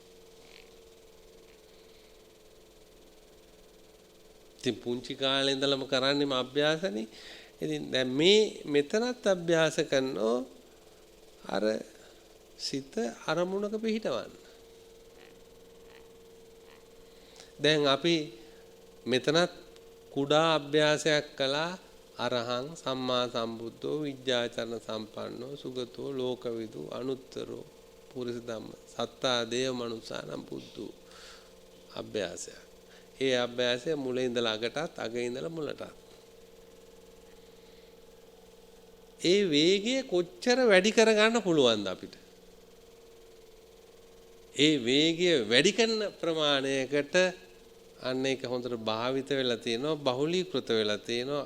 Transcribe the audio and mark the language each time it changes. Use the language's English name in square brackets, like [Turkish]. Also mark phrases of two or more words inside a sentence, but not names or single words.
[Sinhala] ඉතින් පුංචි කාලේ ඉඳලම කරන්නේම අභ්‍යාසනේ. ඉතින් දැන් මෙතනත් අභ්‍යාස කරනෝ අර සිත අරමුණක පිහිටවන්න. දැන් අපි මෙතනත් කුඩා අභ්‍යාසයක් කළා. [Pali] අරහං සම්මා සම්බුද්ධෝ විජ්ජාචරණ සම්පන්නෝ සුගතෝ ලෝකවිදු අනුත්තරෝ පුරිස ධම්ම සත්තා දේව මනුස්සානම් බුද්ධෝ අභ්‍යාසය. [Sinhala] ඒ අභ්‍යාසය මුලින් ඉඳලා අගටත් අගේ ඉඳලා මුලටත්. ඒ වේගය කොච්චර වැඩි කරගන්න පුළුවන්ද අපිට? ඒ වේගය වැඩි කරන ප්‍රමාණයකට අන්න ඒක හොඳට භාවිත වෙලා තියෙනවා, බහුලීකృత වෙලා තියෙනවා.